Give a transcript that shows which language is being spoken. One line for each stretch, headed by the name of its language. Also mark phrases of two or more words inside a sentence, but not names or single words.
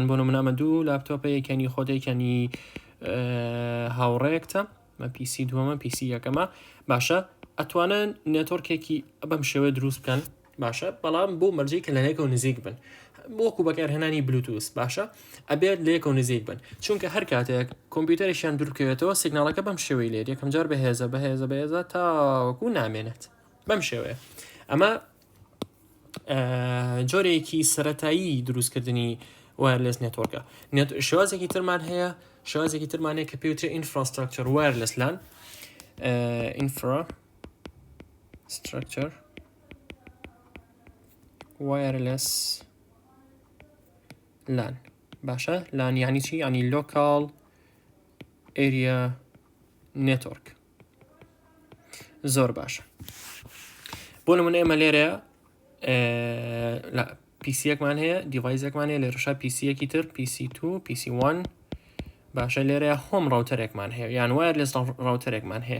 Central Kurdish: بۆ نمونە دوو لاپتۆپە یەکەنی خۆدەیەکەنی هاوڕێیەکتە مە PC دووەمە PC یەکەمە باشە ئەتوانن نێتۆرکێکی بەم شێوە دروست بکەن باشە، بەڵام بۆ مەرجەی کە لە لایەکەوە نزیک بن وەکو بەکارهێنانی بلوتوس باشە ئەبێت لەیەکەوە نزیک بن، چونکە هەر کاتێک کۆمپیوتەرێکیان دوورکەوێتەوە سیگناڵەکە بەم شێوەی لێت یەکەم جار بەهێزە تاوەکو نامێنێت بەم شێوەیە. ئەمە جۆرێکی سەرەتایی دروستکردنی
English: wireless network.
Central Kurdish: شێوازێکی ترمان هەیە، شێوازێکی ترمان هەیە کە پێوترێت
English: infrastructure wireless LAN infrastructure wireless LAN
Central Kurdish: باشە. LAN یعنی چی؟
English: یعنی local area network.
Central Kurdish: زۆر باشە. بۆ نمونە ئێمە لێرە پیسیەکمان هەیە، دیڤایزێکمان هەیە، لێرەشا پیسیەکی تر PC2 PC1 باشە. لێرە
English: home router
Central Kurdish: هەیە یان
English: wireless router
Central Kurdish: هەیە.